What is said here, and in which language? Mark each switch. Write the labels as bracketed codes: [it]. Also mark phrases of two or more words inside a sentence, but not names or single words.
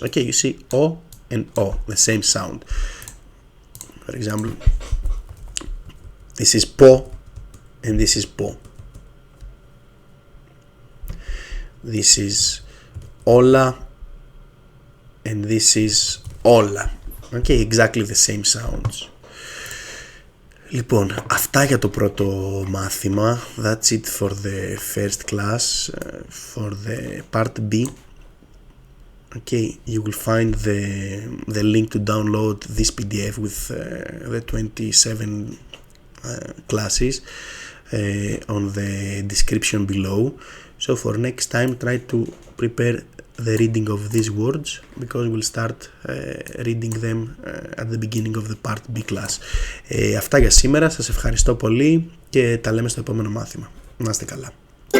[en] Okay, you see O and O, the same sound. For example, this is Po and this is Po. This is Ola and this is Ola. Okay, exactly the same sounds. [el] Λοιπόν, αυτά για το πρώτο μάθημα. [en] That's it for the first class. For the part B, okay, you will find the link to download this PDF with the 27 classes on the description below. So for next time, try to prepare the reading of these words because we'll start reading them at the beginning of the part B class. [el] Αυτά για σήμερα, σας ευχαριστώ πολύ και τα λέμε στο επόμενο μάθημα. Να είστε καλά.